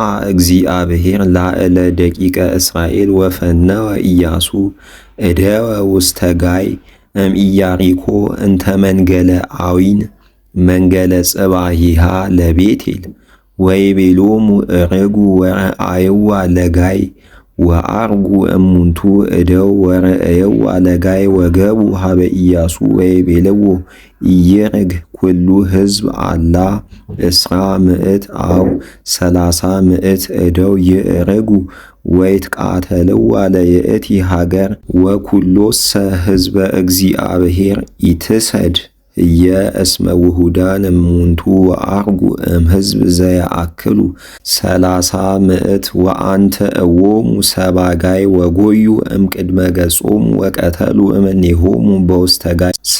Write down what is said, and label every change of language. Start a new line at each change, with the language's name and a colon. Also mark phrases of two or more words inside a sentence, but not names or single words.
Geez: እግዚአብሔር ላዕለ ደቂቀ እስራኤል ወፈነወ ኢያሱ እደወ ውስተ ጋይ እምኢያሪኮ እንተ መንገለ አዊን መንገለ ጽባሂሃ ለቤቴል ወይቤሎሙ እርጉ ወረአይዋ ለጋይ ወአርጉ እሙንቱ እደው ወረአይዋ ለጋይ ወገቡ ሀበ ኢያሱ ወይቤልዎ ኢይርግ ኩሉ ሕዝብ አላ እስራ ምዕት አው 30 ምዕት እደው ይእርጉ ወይትቃተልዋ ለይእቲ ሀገር ወኩሎሰ ሕዝበ እግዚአብሔር ኢትሰድ እስመ ውሁዳን እሙንቱ ወአርጉ እምሕዝብ ዘየአክሉ 30 ምዕት ወአንተ እዎሙ ሰባጋይ ወጎዩ እምቅድመ ገጾሙ ወቀተሉ እምኔሆሙ በውስተ ጋይ